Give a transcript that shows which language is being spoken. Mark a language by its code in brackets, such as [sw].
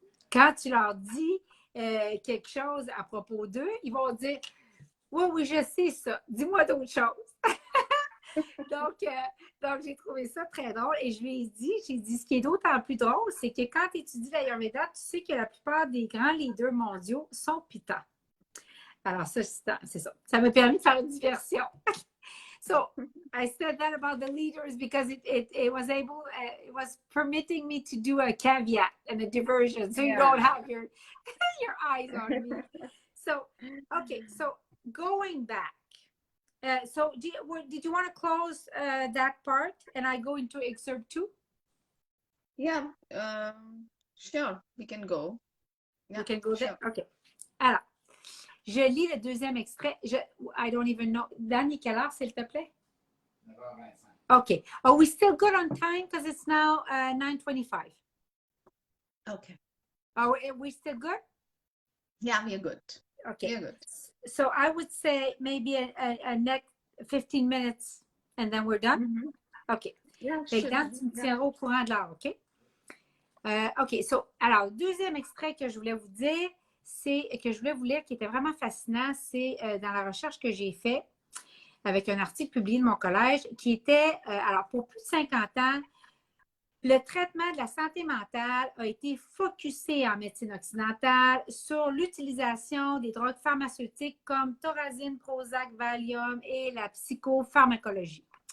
[fr] quand tu leur dis quelque chose à propos d'eux, ils vont dire « Oui, oui, je sais ça, dis-moi d'autres choses. » Donc, j'ai trouvé ça très drôle et je lui ai dit, ce qui est d'autant plus drôle, c'est que quand tu étudies l'Ayurveda, tu sais que la plupart des grands leaders mondiaux sont Pitta. Alors, ça, c'est ça. Ça m'a permis de faire une diversion. [en] So, I said that about the leaders because it was permitting me to do a caveat and a diversion, so you don't have your eyes on me. So, okay, so going back. So did you want to close that part and I go into excerpt 2? Yeah, sure, we can go. Yeah, we can go there. Okay. [fr] Alors, je lis le deuxième extrait. [en] I don't even know. [fr] Danny, quelle heure, s'il te plaît? 9h25. [en] Okay. Are we still good on time? Because it's now 9:25. Okay. Are we still good? Yeah, we're good. Okay. We're good. So I would say maybe a next 15 minutes and then we're done. Mm-hmm. OK. Yeah, [fr] Fait que Dan, tu me tiendras au courant de l'heure, OK? OK. [en] So, [fr] alors, deuxième extrait que je voulais vous dire, que je voulais vous lire, qui était vraiment fascinant, c'est dans la recherche que j'ai faite avec un article publié de mon collège, qui était, alors, pour plus de 50 ans, le traitement de la santé mentale a été focusé en médecine occidentale sur l'utilisation des drogues pharmaceutiques comme Thorazine, Prozac, Valium et la psychopharmacologie.